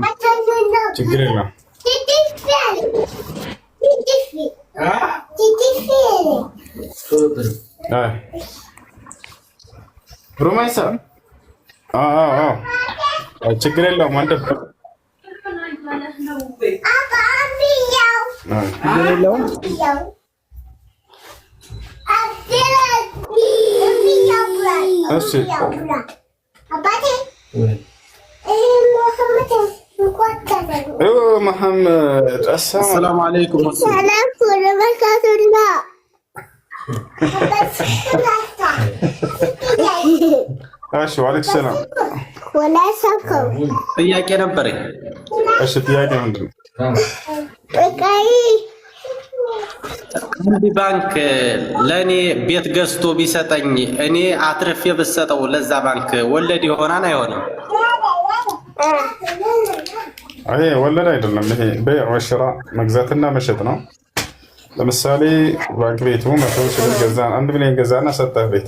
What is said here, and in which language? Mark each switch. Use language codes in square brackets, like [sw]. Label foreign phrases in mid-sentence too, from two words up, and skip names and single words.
[am] ችግር የለም። ሩማይሳ ችግር የለውም። አንተ እሺ محمد [ar] السلام عليكم. السلام ورحمة الله. [am] እሺ [ar] وعليكم سلام። ولا سكر. [am] ጥያቄ ነበረኝ። እሺ ጥያቄ ምንድን ነው? አንድ ባንክ ለኔ ቤት ገዝቶ ቢሰጠኝ እኔ አትርፌ ብሰጠው ለዛ ባንክ ወለድ ይሆናል አይሆንም? አይ ወለድ አይደለም። ይሄ [ar] بيع وشراء [am] መግዛትና መሸጥ ነው። ለምሳሌ ባንክ ቤቱ 100 ሺህ ገዛን 1 ሚሊዮን ገዛና ሰጠህ ቤት።